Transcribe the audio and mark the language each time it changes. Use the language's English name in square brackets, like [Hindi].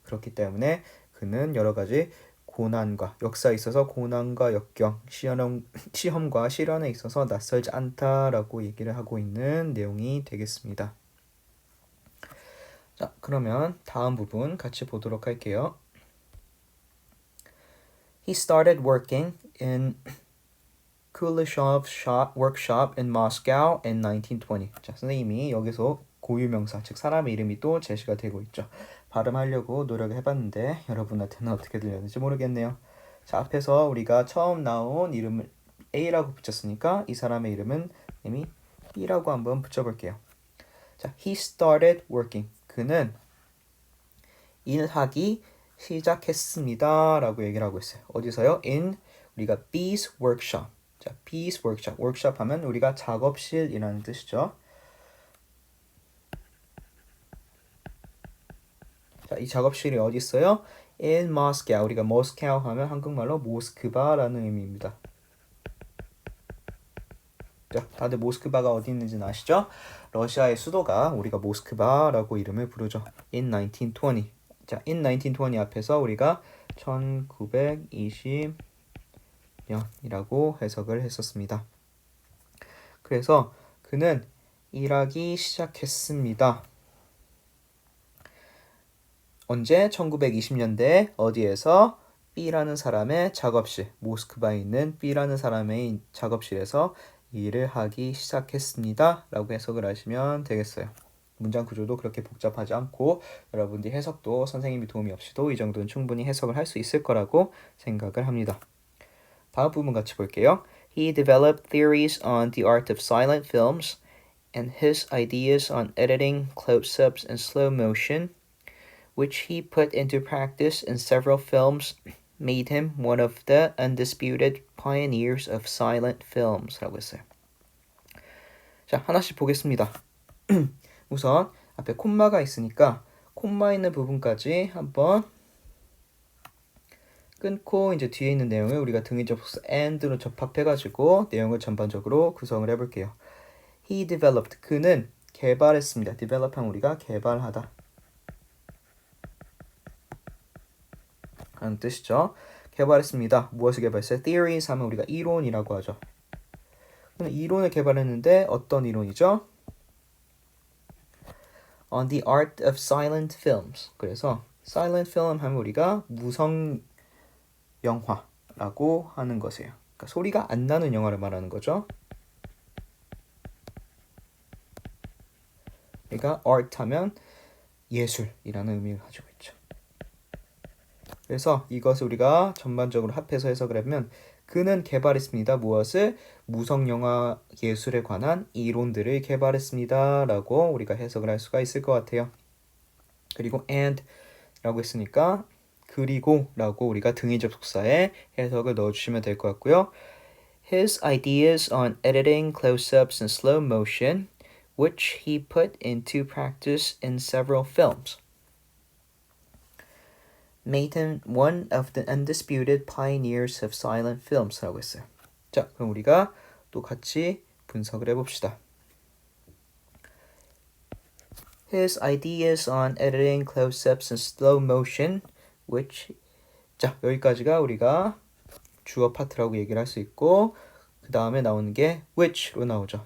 [Korean] 그렇기 때문에 그는 여러 가지 고난과 역사에 있어서 고난과 역경, 시험과 시련에 있어서 낯설지 않다라고 얘기를 하고 있는 내용이 되겠습니다. 자, 그러면 다음 부분 같이 보도록 할게요. [English] He started working in Kuleshov workshop in Moscow in 1920. [Korean] 자, 선생님이 여기서 고유명사, 즉 사람의 이름이 또 제시가 되고 있죠. 발음하려고 노력을 해봤는데 여러분한테는 어떻게 들렸는지 모르겠네요. 자, 앞에서 우리가 처음 나온 이름을 A라고 붙였으니까 이 사람의 이름은 이미 B라고 한번 붙여볼게요. [English] 자, he started working. [Korean] 그는 일하기 시작했습니다. 라고 얘기를 하고 있어요. 어디서요? [English] In [Korean] 우리가 [English] B's workshop. 자, B's workshop. [Korean] workshop 하면 우리가 작업실이라는 뜻이죠. 자, 이 작업실이 어디 있어요? [English] In Moscow. [Korean] 우리가 Moscow 하면 한국말로 모스크바라는 의미입니다. 자, 다들 모스크바가 어디 있는지는 아시죠? 러시아의 수도가 우리가 모스크바라고 이름을 부르죠. [English] In 1920. [Korean] 자, [English] in 1920 [Korean] 앞에서 우리가 1920년이라고 해석을 했었습니다. 그래서 그는 일하기 시작했습니다. 언제? 1920년대 어디에서? B라는 사람의 작업실, 모스크바에 있는 B라는 사람의 작업실에서 일을 하기 시작했습니다. 라고 해석을 하시면 되겠어요. 문장 구조도 그렇게 복잡하지 않고 여러분들이 해석도 선생님이 도움이 없이도 이 정도는 충분히 해석을 할 수 있을 거라고 생각을 합니다. 다음 부분 같이 볼게요. [English] He developed theories on the art of silent films and his ideas on editing, close-ups, and slow motion which he put into practice in several films, made him one of the undisputed pioneers of silent films. [Korean] 라고 했어요. 자, 하나씩 보겠습니다. 우선 앞에 콤마가 있으니까 콤마 있는 부분까지 한번 끊고 이제 뒤에 있는 내용을 우리가 등위 접속사 and로 접합해가지고 내용을 전반적으로 구성을 해볼게요. [English] He developed. [Korean] 그는 개발했습니다. develop 하면 우리가 개발하다 하는 뜻이죠. 개발했습니다. 무엇을 개발했어요? Theories 하면 우리가 이론이라고 하죠. 이론을 개발했는데 어떤 이론이죠? [English] On the art of silent films. [Korean] 그래서 silent film 하면 우리가 무성 영화라고 하는 것이에요. 그러니까 소리가 안 나는 영화를 말하는 거죠. 그러니까 art 하면 예술이라는 의미를 가지고 있죠. 그래서 이것을 우리가 전반적으로 합해서 해석을 하면 그는 개발했습니다. 무엇을? 무성영화 예술에 관한 이론들을 개발했습니다. 라고 우리가 해석을 할 수가 있을 것 같아요. 그리고 and 라고 했으니까 그리고 라고 우리가 등위 접속사에 해석을 넣어주시면 될 것 같고요. [English] His ideas on editing close-ups and slow motion, which he put into practice in several films, made him one of the undisputed pioneers of silent films. [Korean] 라고 했어요. 자, 그럼 우리가 또 같이 분석을 해봅시다. [English] His ideas on editing close-ups and slow motion, which [Korean] 자, 여기까지가 우리가 주어 파트라고 얘기를 할 수 있고 그 다음에 나오는 게 which로 나오죠.